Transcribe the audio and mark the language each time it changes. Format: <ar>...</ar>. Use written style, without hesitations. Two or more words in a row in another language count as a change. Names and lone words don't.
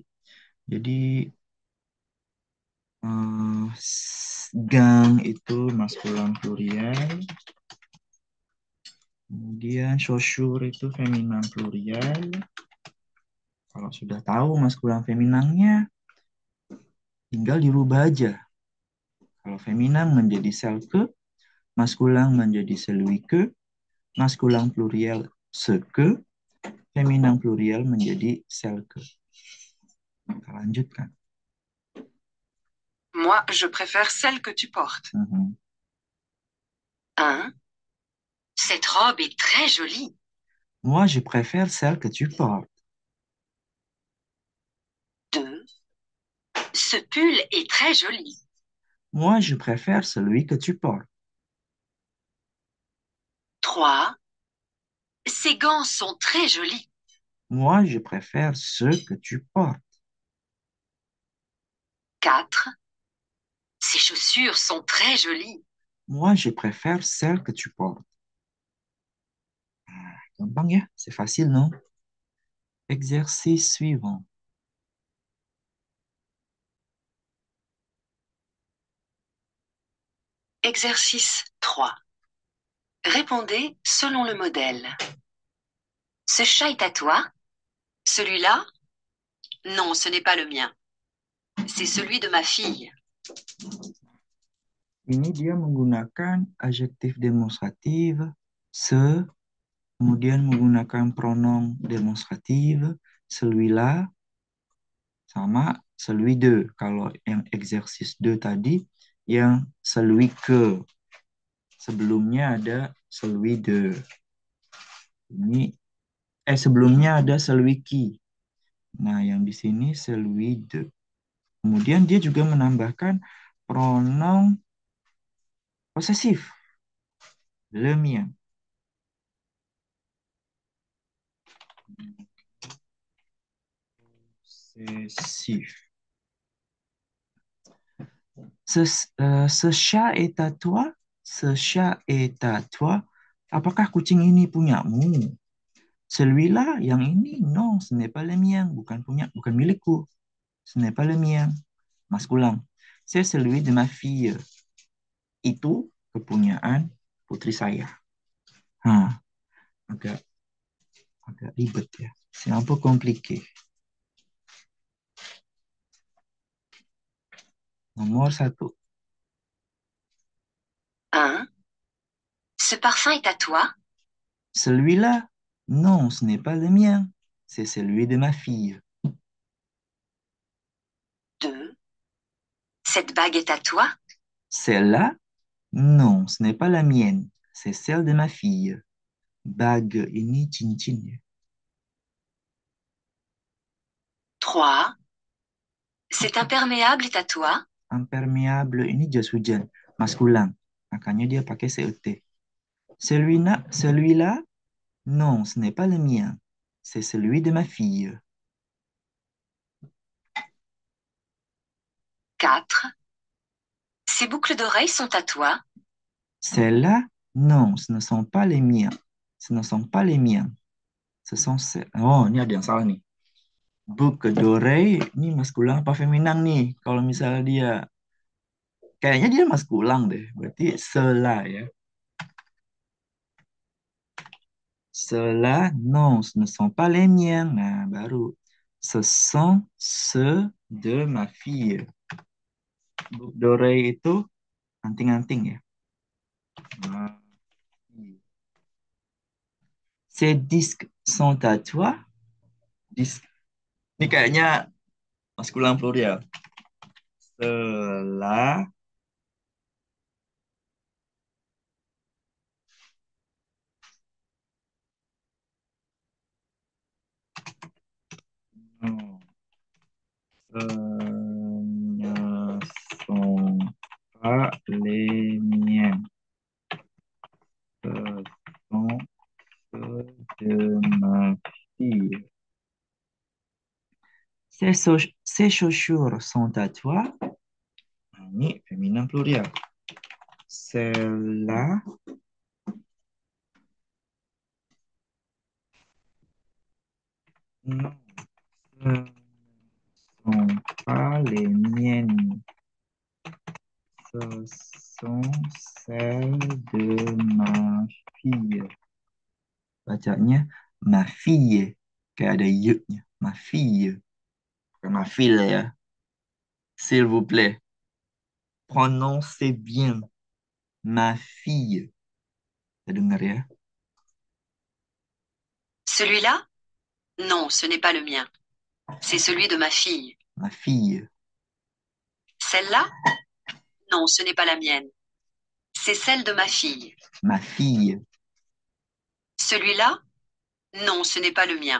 <id>Jadi gang itu maskulan plurial. Kemudian chaussure itu feminan plurial. Kalau sudah tahu maskulan feminannya, tinggal dirubah aja. Kalau Kalau feminin menjadi</id> <fr>celle que,</fr> <id>maskulin menjadi</id> <fr>celui que,</fr> <id>maskulin</id> <fr>pluriel ce que,</fr> <id>feminin pluriel menjadi</id> <fr>celle que.</fr> <id>Kita lanjutkan.</id> <fr>Moi, je préfère celle que tu portes. 1. Cette robe est très jolie. Moi, je préfère celle que tu portes. 2. Ce pull est très joli. Moi, je préfère celui que tu portes. 3. Ces gants sont très jolis. Moi, je préfère ceux que tu portes. 4. Ces chaussures sont très jolies. Moi, je préfère celles que tu portes.</fr> <id>Gampang ya,</id> <fr>c'est facile, non? Exercice suivant. Exercice 3. Répondez selon le modèle. Ce chat est à toi? Celui-là? Non, ce n'est pas le mien. C'est celui de ma fille.</fr> <id>Ini dia menggunakan adjektif demonstratif se, kemudian menggunakan</id> <fr>pronom demonstratif celui-là</fr> <id>sama</id> <fr>celui de.</fr> <id>Kalau yang exercice 2 tadi yang</id> <fr>celui que.</fr> <id>Sebelumnya ada</id> <fr>celui de.</fr> <id>Ini sebelumnya ada</id> <fr>celui qui.</fr> <id>Nah, yang di sini</id> <fr>celui de.</fr> <id>Kemudian dia juga menambahkan pronom posesif.</id> <fr>Le mien. Posesif. Ce chat est à toi? Ce chat est à toi?</fr> <id>Apakah kucing ini punyamu?</id> <fr>Celui-là,</fr> <id>yang ini,</id> <fr>non, ce n'est pas le mien.</fr> <id>Bukan milikku.</id> <fr>Ce n'est pas le mien. Maskulin. C'est celui de ma fille.</fr> <id>Itu kepunyaan putri saya. Agak ribet ya.</id> <fr>C'est un peu compliqué. Nomor 1. 1. Ce parfum est à toi? Celui-là, non, ce n'est pas le mien. C'est celui de ma fille. 2. Cette bague est à toi? Celle-là, non, ce n'est pas la mienne. C'est celle de ma fille.</fr> <id>Bague ini cincin ya.</id> <fr>3. Cet imperméable est à toi?</fr> <id>Impermeable ini jas hujan, maskulin. Makanya dia pakai CET.</id> <fr>Celui-là, non, ce n'est pas le mien. C'est celui de ma fille. 4. Ces boucles d'oreilles sont à toi? Celles-là, non, ce ne sont pas les miens. Ce ne sont pas les miens. Ce sont celles.</fr> <id>Oh, ini ada yang salah nih.</id> <fr>Boucle d'oreille,</fr> <id>ini maskulin apa feminin nih? Kalau misalnya dia, kayaknya dia maskulin deh. Berarti cela ya.</id> <fr>Cela, non, ce ne sont pas les miens.</fr> <id>Nah, baru.</id> <fr>Ce sont ceux de ma fille. Boucle d'oreille</fr> <id>itu anting-anting ya. Nah.</id> <fr>Ces disques sont à toi? Disque.</fr> <id>Ini kayaknya maskulin plural.</id> <fr>Cela non, ce ne sont pas les miens. Ce sont ceux de ma fille. Ces chaussures sont à toi?</fr> <id>Ini feminin plurial.</id> <fr>Celle-là, non, ce ne sont pas les miennes. Ce sont celles de ma fille.</fr> <id>Bacanya</id> <fr>ma fille.</fr> <id>Kayak ada y-nya.</id> <fr>Ma fille.</fr> <id>Bukan</id> <fr>ma fille</fr> <id>ya.</id> <fr>S'il vous plaît. Prononcez bien. Ma fille.</fr> <id>Kita dengar ya.</id> <fr>Celui-là? Non, ce n'est pas le mien. C'est celui de ma fille. Ma fille. Celle-là? Non, ce n'est pas la mienne. C'est celle de ma fille. Ma fille. Celui-là? Non, ce n'est pas le mien.</fr>